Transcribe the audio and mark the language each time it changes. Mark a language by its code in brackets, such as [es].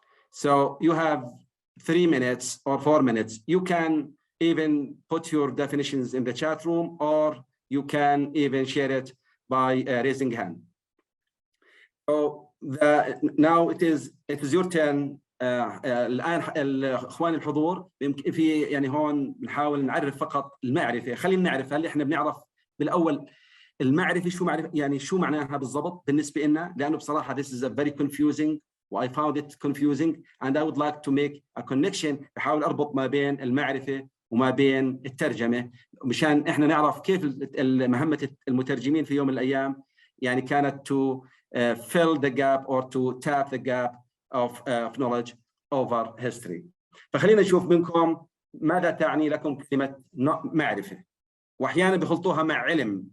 [en] So you have 3 minutes or 4 minutes. You can even put your definitions in the chat room, or you can even share it by raising hand. So now it is your turn [ar] الآن الإخوان الحضور يمكن في يعني هون بنحاول نعرف فقط المعرفة. خلينا نعرف هل إحنا بنعرف بالأول المعرفة شو معرفة، يعني شو معناها بالضبط بالنسبة لنا، لأنه بصراحة [en] this is a very confusing I found it confusing and I would like to make a connection. [ar] بحاول أربط ما بين المعرفة وما بين الترجمة مشان إحنا نعرف كيف مهمة المترجمين في يوم من الأيام يعني كانت [en] to fill the gap or to tap the gap of knowledge over history. [ar] فخلينا نشوف منكم ماذا تعني لكم كلمة معرفة، واحيانا بيخلطوها مع علم.